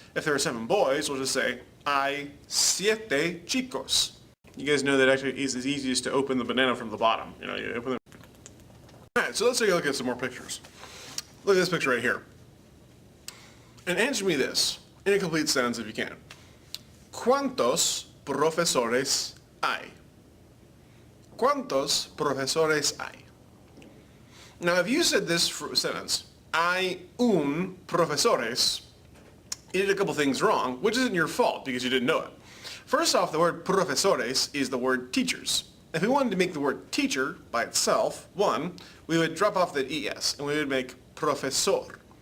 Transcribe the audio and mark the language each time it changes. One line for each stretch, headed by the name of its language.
English: If there are 7 boys, we'll just say,
Spanish: hay 7 chicos.
English: You guys know that actually it's easiest to open the banana from the bottom. You open the... Alright, so let's take a look at some more pictures. Look at this picture right here. And answer me this, in a complete sentence if you can.
Spanish: ¿Cuántos profesores hay? ¿Cuántos profesores hay?
English: Now, if you said this sentence,
Spanish: hay un profesores,
English: you did a couple things wrong, which isn't your fault because you didn't know it. First off, the word profesores is the word teachers. If we wanted to make the word teacher by itself, we would drop off the es and we would make profesor.